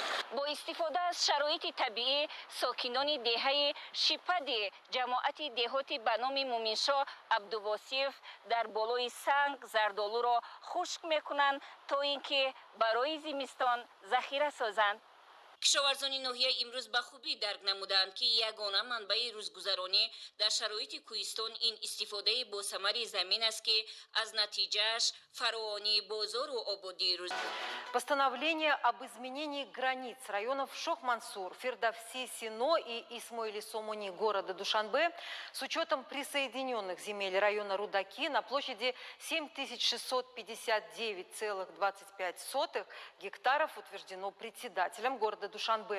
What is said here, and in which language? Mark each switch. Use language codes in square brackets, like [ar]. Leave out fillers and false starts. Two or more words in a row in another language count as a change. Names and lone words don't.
[tg] бо истифода аз шароити табиӣ сокинони деҳаи шипади ҷамоати деҳоти ба номи Муминшоҳ Абдувосиев дар болои санг зардолуро хушк мекунанд то ин ки барои зимистон захира созанд. кишоварзони ноҳия имрӯз ба хубӣ дарк намуданд ки ягона манбаи рӯзгузаронӣ дар шароити кӯҳистон ин истифодаи босамари замин аст ки аз натиҷааш фаровонии бозору ободии рӯз. [ru] Постановление об изменении границ районов Шох-Мансур, Фирдавси, Сино и Исмоили-Сомони города Душанбе с учетом присоединенных земель района Рудаки на площади 7659,25 гектаров утверждено председателем города Душанбе.